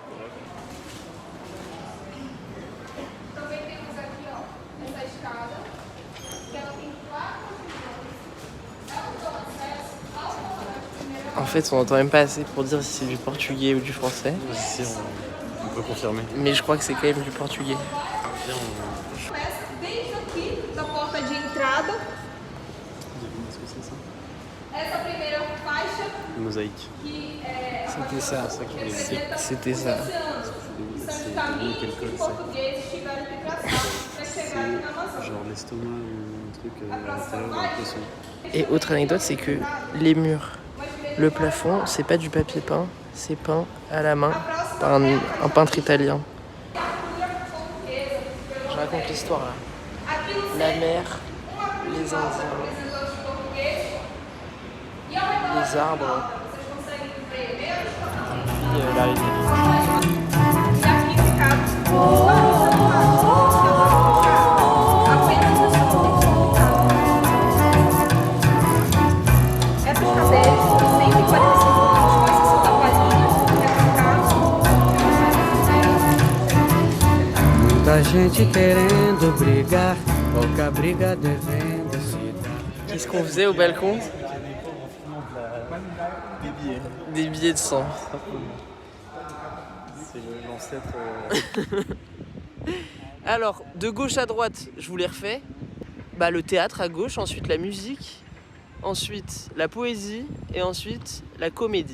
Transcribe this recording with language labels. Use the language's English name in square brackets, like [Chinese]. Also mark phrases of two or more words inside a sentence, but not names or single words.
[French] En fait, on n'entend même pas assez pour dire si c'est du portugais ou du français. Si, on peut confirmer. Mais je crois que c'est quand même du portugais. [Portuguese] Desde aqui, da porta de entrada, [French] Est-ce que c'est ça? [Portuguese] essa primeira faixa, [French] Une mosaïque. [Portuguese] que é [French] C'était ça. C'était ça. [Portuguese] são de caminhos que os portugueses tiveram que traçar para chegar aqui na Amazônia. [French] Genre l'estomac ou un truc [Portuguese] A [French] à [Portuguese] próxima [French] l'intérieur, j'ai [Portuguese] faixa, [French] l'impression. Et autre anecdote, c'est que les murs, le plafond, c'est pas du papier peint, c'est peint à la main par un peintre italien. Je raconte l'histoire là. [Portuguese] aqui no [French] La mer, les Indiens, les arbres, puis la rivière. [Portuguese] e aqui ficava apenas os pontos. Essas cadeiras são 145 anos, com exceção da palhinha, que é Muita gente querendo brigar, pouca briga devendo se dar. [French] Qu'est-ce qu'on faisait au balcon? Des billets. Des billets de sang. C'est l'ancêtre. Alors, de gauche à droite, je vous les refais. Bah, le théâtre à gauche, ensuite la musique, ensuite la poésie et ensuite la comédie.